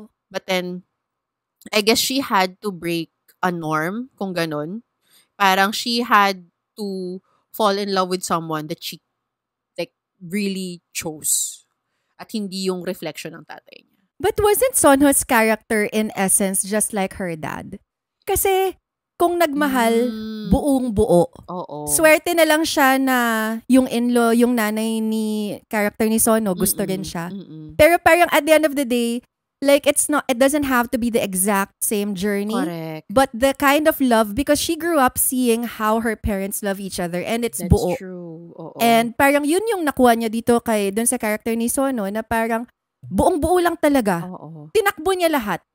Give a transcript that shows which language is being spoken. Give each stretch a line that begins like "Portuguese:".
English: But then, I guess she had to break a norm,
Filipino: kung ganun.
English: Parang she had to fall in love with someone that she like really chose
Filipino: at hindi yung reflection ng tatay niya.
English: But wasn't Sonho's character in essence just like her dad?
Filipino: Kasi kung nagmahal, buong buo. Swerte na lang siya na yung in-law, yung nanay ni character ni Sonho, gusto rin siya.
English: Pero parang at the end of the day, like it doesn't have to be the exact same journey. Correct. But the kind of love, because she grew up seeing how her parents love each other and it's That's
Filipino: buo.
English: True.
Filipino: And parang yun yung nakuha niya dito dun sa character ni Sonho na parang buong-buo lang talaga. Tinakbo niya lahat.